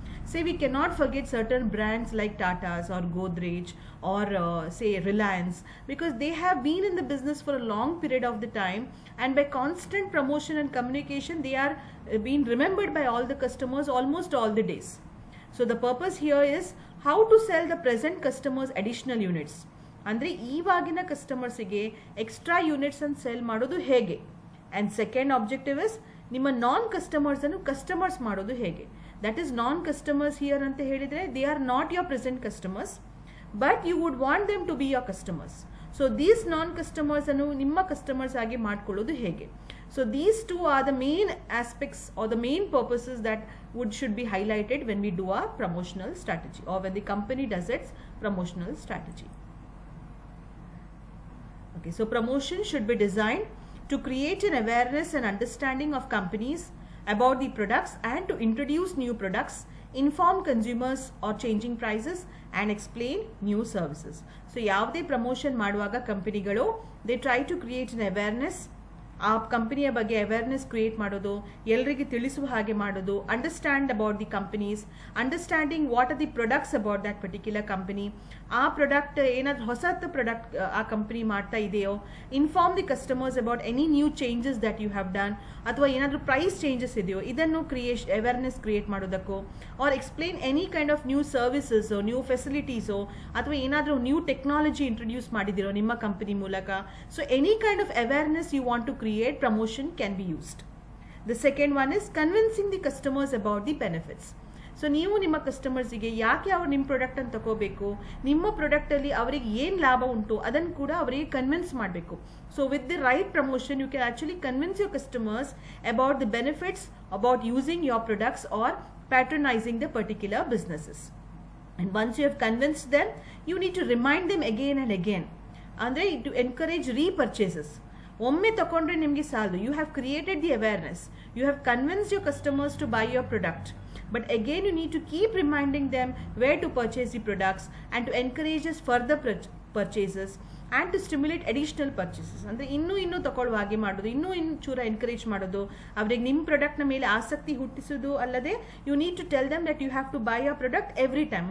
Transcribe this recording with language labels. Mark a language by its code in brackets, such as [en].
[en] Say we cannot forget certain brands like Tata's or Godrej or say Reliance, because they have been in the business for a long period of the time, and by constant promotion and communication they are being remembered by all the customers almost all the days. So the purpose here is how to sell the present customers additional units. [kn] ಅಂದರೆ ಈವಾಗಿನ ಕಸ್ಟಮರ್ಸಿಗೆ extra units ಅನ್ನು cell ಮಾಡೋದು ಹೇಗೆ. [en] and second objective is [kn] ನಿಮ್ಮ ನಾನ್ ಕಸ್ಟಮರ್ಸನ್ನು customers ಮಾಡೋದು ಹೇಗೆ. [en] that is non customers here [kn] ಅಂತ ಹೇಳಿದರೆ [en] They are not your present customers, but you would want them to be your customers. [kn] So these non customers ಅನ್ನು ನಿಮ್ಮ ಕಸ್ಟಮರ್ಸ್ ಆಗಿ ಮಾಡ್ಕೊಳ್ಳೋದು ಹೇಗೆ. [en] So these two are the main aspects or the main purposes that should be highlighted when we do our promotional strategy, or when the company does its promotional strategy. Okay, so promotion should be designed to create an awareness and understanding of companies about the products, and to introduce new products, inform consumers or changing prices, and explain new services. So ಯಾವುದೇ promotion ಮಾಡುವಾಗ ಕಂಪನಿಗಳು they try to create an awareness, [kn] ಆ ಕಂಪನಿಯ ಬಗ್ಗೆ awareness create ಮಾಡೋದು, ಎಲ್ಲರಿಗೆ ತಿಳಿಸುವ ಹಾಗೆ ಮಾಡೋದು, [en] understand about the companies, understanding what are the products about that particular company, [kn] ಆ ಪ್ರಾಡಕ್ಟ್ ಏನಾದರೂ ಹೊಸತ್ತು ಪ್ರಾಡಕ್ಟ್ ಆ ಕಂಪನಿ ಮಾಡ್ತಾ ಇದೆಯೋ, [en] inform the customers about any new changes that you have done, [kn] ಅಥವಾ ಏನಾದರೂ ಪ್ರೈಸ್ ಚೇಂಜಸ್ ಇದೆಯೋ ಇದನ್ನು awareness create ಮಾಡೋದಕ್ಕೋ, [en] or explain any kind of new services, [kn] new facilities, ಅಥವಾ ಏನಾದರೂ ನ್ಯೂ ಟೆಕ್ನಾಲಜಿ ಇಂಟ್ರೊಡ್ಯೂಸ್ ಮಾಡಿದಿರೋ ನಿಮ್ಮ ಕಂಪನಿ ಮೂಲಕ. [en] So any kind of awareness you want to create, promotion can be used. The second one is convincing the customers about the benefits. [kn] So ನೀವು ನಿಮ್ಮ ಕಸ್ಟಮರ್ಸಿಗೆ ಯಾಕೆ ಅವ್ರು ನಿಮ್ಮ ಪ್ರಾಡಕ್ಟನ್ನು ತಗೋಬೇಕು, ನಿಮ್ಮ ಪ್ರಾಡಕ್ಟಲ್ಲಿ ಅವರಿಗೆ ಏನು ಲಾಭ ಉಂಟು ಅದನ್ನು ಕೂಡ ಅವರಿಗೆ ಕನ್ವಿನ್ಸ್ ಮಾಡಬೇಕು. [en] So with the right promotion you can actually convince your customers about the benefits about using your products or patronizing the particular businesses. And once you have convinced them, you need to remind them again and again. ಅಂದರೆ to encourage repurchases. [kn] ಒಮ್ಮೆ ತಗೊಂಡ್ರೆ ನಿಮಗೆ ಸಾಲದು. [en] You have created the awareness, you have convinced your customers to buy your product, but again you need to keep reminding them where to purchase the products and to encourages further purchases and to stimulate additional purchases. [kn] ಅಂದರೆ ಇನ್ನೂ ತಗೊಳ್ಳುವ ಹಾಗೆ ಮಾಡೋದು, ಇನ್ನೂ ಚೂರ encourage ಮಾಡೋದು, ಅವರಿಗೆ ನಿಮ್ಮ ಪ್ರಾಡಕ್ಟ್ನ ಮೇಲೆ ಆಸಕ್ತಿ ಹುಟ್ಟಿಸೋದು ಅಲ್ಲದೆ [en] You need to tell them that you have to buy a product every time.